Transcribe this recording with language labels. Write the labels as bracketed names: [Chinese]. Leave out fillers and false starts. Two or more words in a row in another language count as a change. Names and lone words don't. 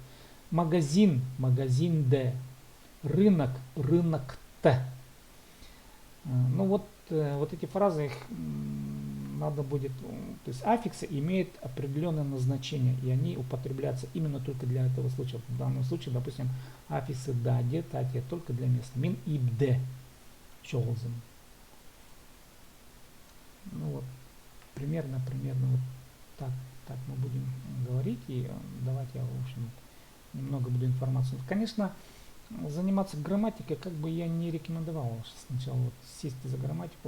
[Russian] Магазин, магазин Д. Рынок, рынок Т. Ну вот, вот эти фразы, их надо будет, то есть аффиксы имеют определенное назначение, и они употребляются именно только для этого случая. В данном случае, допустим, аффиксы да, де, та, те, только для места. [Khakas] Мин ибде. Щоглзым. [Russian] Ну вот, примерно вот так мы будем говорить, и давайте я, в общем, немного буду информацию. Конечно, заниматься грамматикой как бы я не рекомендовал сначала вот сесть за грамматику.